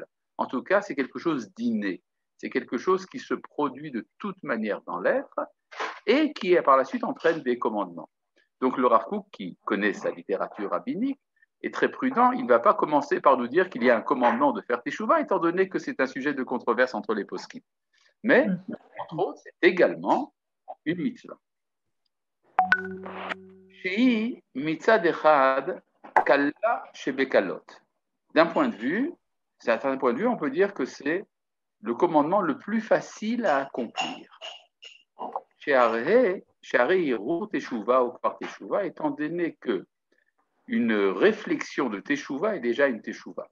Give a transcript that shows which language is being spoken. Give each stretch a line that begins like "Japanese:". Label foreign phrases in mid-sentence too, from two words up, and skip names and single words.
French: En tout cas, c'est quelque chose d'inné. C'est quelque chose qui se produit de toute manière dans l'être et qui, par la suite, entraîne des commandements. Donc le Rav Kook, qui connaît sa littérature rabbinique, est très prudent. Il ne va pas commencer par nous dire qu'il y a un commandement de faire Teshuvah, étant donné que c'est un sujet de controverse entre les poskim. Mais, entre autres, c'est également une mitzvah.
Hebrew: שהיא מצד אחד קלה שבקלות.
French: D'un point de vue, on peut dire que c'est le commandement le plus facile à accomplir. Étant donné que une réflexion de Teshuvah est déjà une Teshuvah.